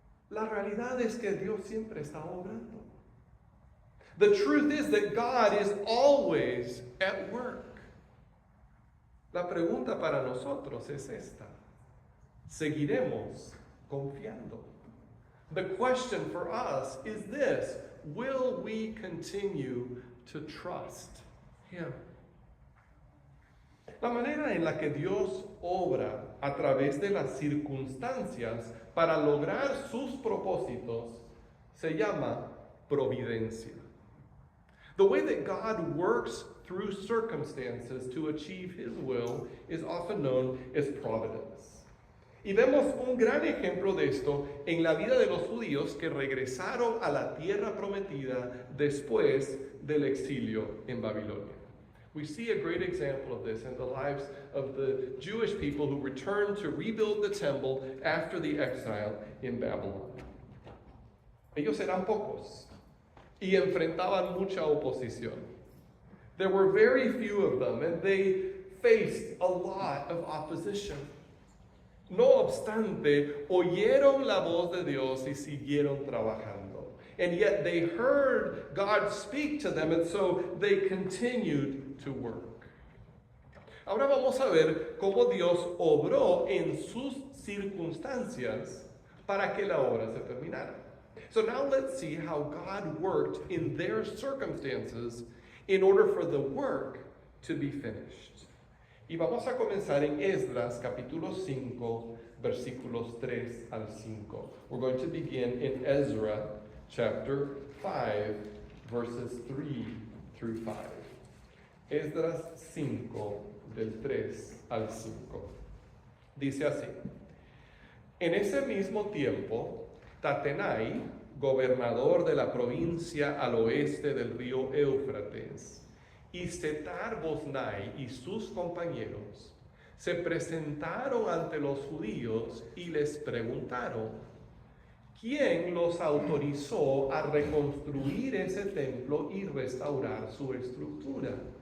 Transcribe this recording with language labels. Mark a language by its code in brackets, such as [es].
[es] La realidad es que Dios siempre está obrando. [en] The truth is that God is always at work. [es] La pregunta para nosotros es esta. ¿Seguiremos confiando? [en] The question for us is this: will we continue to trust Him? [es] La manera en la que Dios obra a través de las circunstancias para lograr sus propósitos se llama providencia. [en] The way that God works through circumstances to achieve His will is often known as providence. [es] Y vemos un gran ejemplo de esto en la vida de los judíos que regresaron a la tierra prometida después del exilio en Babilonia. [en] We see a great example of this in the lives of the Jewish people who returned to rebuild the temple after the exile in Babylon. [es] Ellos eran pocos y enfrentaban mucha oposición. [en] There were very few of them, and they faced a lot of opposition. [es] No obstante, oyeron la voz de Dios y siguieron trabajando. [en] And yet they heard God speak to them, and so they continued to work. [es] Ahora vamos a ver cómo Dios obró en sus circunstancias para que la obra se terminara. [en] So now let's see how God worked in their circumstances in order for the work to be finished. [es] Y vamos a comenzar en Esdras capítulo 5, versículos 3 al 5. [en] We're going to begin in Ezra chapter 5, verses 3 through 5. [es] Esdras 5, del 3 al 5. Dice así: En ese mismo tiempo, Tatenai, gobernador de la provincia al oeste del río Éufrates, y Setar-Boznai y sus compañeros se presentaron ante los judíos y les preguntaron: ¿quién los autorizó a reconstruir ese templo y restaurar su estructura?